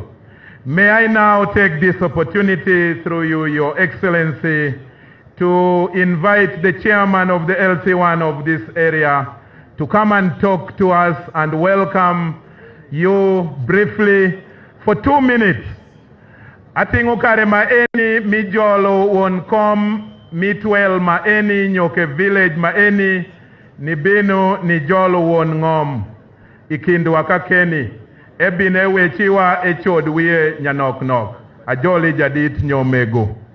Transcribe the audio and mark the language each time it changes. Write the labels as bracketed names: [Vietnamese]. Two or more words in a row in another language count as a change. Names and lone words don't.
[English] May I now take this opportunity through you, Your Excellency, to invite the chairman of the LC1 of this area to come and talk to us and welcome you briefly for 2 minutes. [Acoli] Atingukare ma eni mijolo won kom mitwel ma eni nyoke village ma eni ni bino ni jolo won ngom ikindu wakakeni ebine wechiwa echod wiye nyanok nok ajoli jadit nyomego.